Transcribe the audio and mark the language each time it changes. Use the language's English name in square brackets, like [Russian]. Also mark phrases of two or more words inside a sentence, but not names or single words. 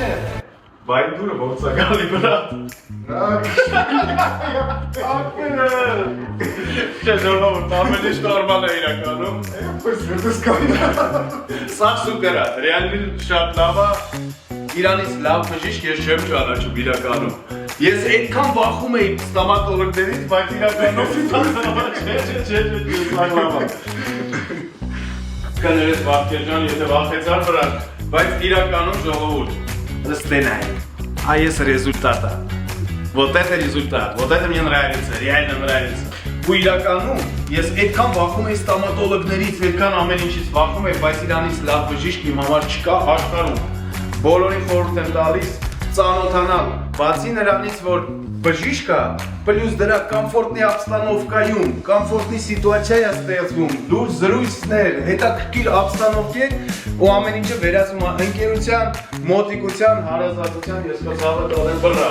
[Armenian] Բայց դուրը ո՞նց է գալի վրա։ Չէ, ժողովուրդ, ամեն ինչ նորմալ է իրականում։ Սա սուպեր է, ռեալին շատ լավ է։ Իրանից լավ բժիշկ ես չեմ ճանաչում իրականում։ Ես այդքան վախում էի ստամատոլոգներից, բայց իրականում չէ, լավ է։ Կներես Վարդգերջան, եթե վախեցար վրան, բայց իրականում ժողովուրդ, ստենայի, այս ռեզուլտատը, [Russian] вот это результат, вот это мне нравится, реально нравится։ [Armenian] Ու իրականում ես այդքան վախում էի ստամատոլոգներից, այդքան ամեն ինչից վախում էի, բայց Իրանից լավ բժիշկ իմ համար չկա աշխարհում։ Բոլորին խորհուրդ եմ տալիս ծանոթանալ, բացի նրանից, որ բժիշկը, պլյուս դրա կոմֆորտնի обстановкայում, կոմֆորտնի սիտուացիա է ստեղծվում, լուրջ զրույցներ, հետաքրքիր обстановке ու ամեն ինչը վերածվում է ընկերության, մոտիկության, հարազատության, ես կզավետ ալեմ